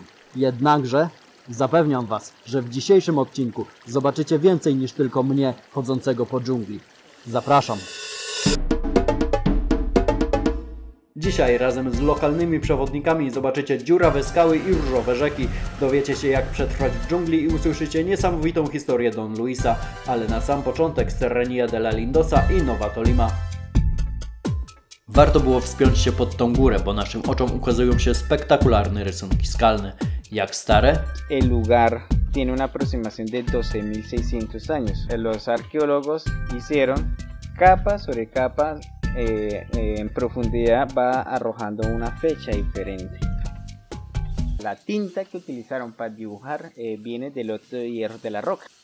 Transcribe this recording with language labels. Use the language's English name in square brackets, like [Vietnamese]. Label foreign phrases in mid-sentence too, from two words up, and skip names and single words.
[Polish] Jednakże zapewniam Was, że w dzisiejszym odcinku zobaczycie więcej niż tylko mnie chodzącego po dżungli. Zapraszam! Dzisiaj razem z lokalnymi przewodnikami zobaczycie dziurawe skały i różowe rzeki. Dowiecie się, jak przetrwać w dżungli i usłyszycie niesamowitą historię Don Luisa, ale na sam początek Serranía de la Lindosa i Nova Tolima. Warto było wspiąć się pod tą górę, bo naszym oczom ukazują się spektakularne rysunki skalne. Jak stare? [Spanish] El lugar tiene una aproximación de 12.600 años. Los arqueólogos hicieron capa sobre capa, en profundidad va arrojando una fecha diferente. La tinta que utilizaron para dibujar viene del óxido de hierro de la roca.